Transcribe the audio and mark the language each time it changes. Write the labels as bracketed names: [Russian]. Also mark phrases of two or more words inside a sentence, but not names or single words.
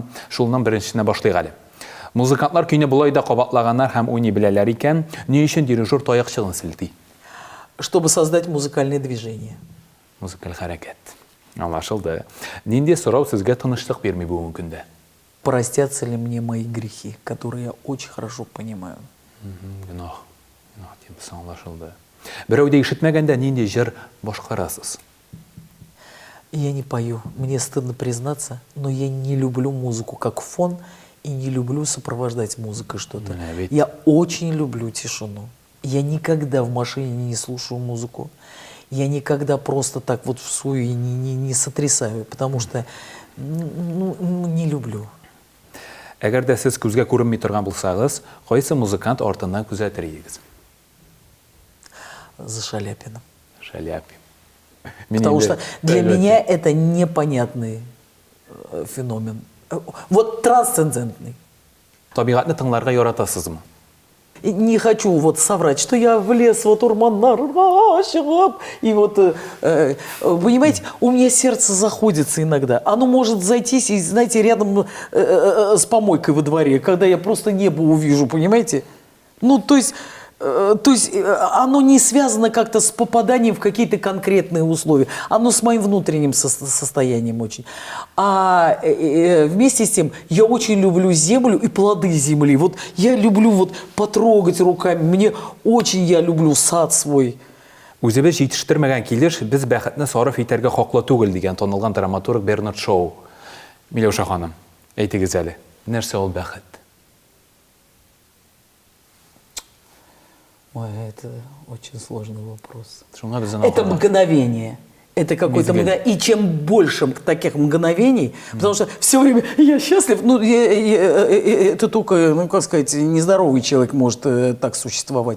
[Tatar] Шулдан беренчесенә башлыйк әле. Музыкантлар көйне булай да кабатлаганнар һәм уйный беләләр икән, ни өчен дирижер таякчыгын селти? [Russian] Чтобы создать музыкальное движение. [Tatar] Музыкаль хәрәкәт. Аңлашылды. Нинди сорау сезгә тынычлык бирми бүгенге көндә? [Russian] Простятся ли мне мои грехи, которые я очень хорошо понимаю? [Tatar] Гөнаһ. Гөнаһ дип аңлашылды. Берәү дә ишетмәгәндә нинди җыр башкарасыз? [Russian] Я не пою, мне стыдно признаться, но я не люблю музыку как фон и не люблю сопровождать музыкой что-то. Ведь... Я очень люблю тишину. Я никогда в машине не слушаю музыку. Я никогда просто так вот в свою не сотрясаю, потому что не люблю. [Tatar] Әгәр дә сез күзгә күренми торган булсагыз, кайсы музыкант артыннан күзәтер идегез? [Russian] За Шаляпиным. Шаляпин. Потому что для меня это непонятный феномен. Вот трансцендентный. [Tatar] Табигатьне тыңларга яратасызмы? [Russian] Не хочу вот соврать, что я в лес вот [Tatar] урманнарга чыгып, [Russian] и вот, понимаете, у меня сердце заходится иногда. Оно может зайтись, и, знаете, рядом с помойкой во дворе, когда я просто небо увижу, понимаете? Ну, то есть оно не связано как-то с попаданием в какие-то конкретные условия. Оно с моим внутренним состоянием очень. А вместе с тем я очень люблю землю и плоды земли. Вот я люблю вот потрогать руками. Я люблю сад свой. [Tatar] Үзебез җитештермәгән килеш, без бәхетне сарыф итәргә хаклы түгел дигән танылган драматург Бернард Шоу. Миләүшә ханым, әйтегез әле, нәрсә ул бәхет? [Russian] Ой, это очень сложный вопрос. [Tatar] Шуңа [Russian] Это мгновение. Это какое-то мгновение. И чем больше таких мгновений, потому что все время я счастлив, ну, это только, ну, как сказать, нездоровый человек может так существовать.